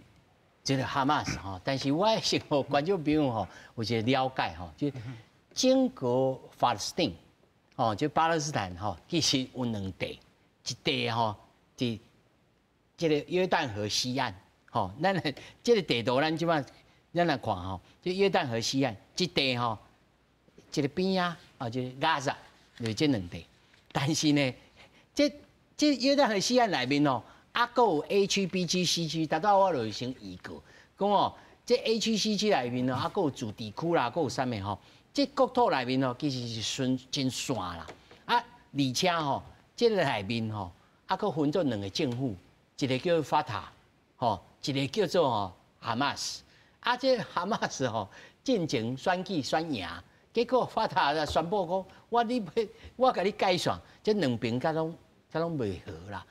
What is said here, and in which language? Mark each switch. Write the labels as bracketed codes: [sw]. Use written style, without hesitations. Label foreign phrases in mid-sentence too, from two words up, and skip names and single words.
[nan] 这个哈马斯但是我想观众朋友有一个了解就整个巴勒斯坦就巴勒斯坦其实有2地，一地伫这个约旦河西岸咱这个地图咱即摆咱来看就约旦河西岸这地这个边就是加沙，就是这2地。但是呢，这约旦河西岸内面还有 A 区、B 区、C 区，大概我就先移过。讲这 A 区、C 区内面还有驻地区啦，还有啥物这国土内面其实是真散啦。而且这个内面还佫分作2个政府，一个叫法塔，一个叫做哈马斯。这哈马斯进前选举选赢，结果法塔就宣布讲，我甲你改选，这2边甲拢袂合啦。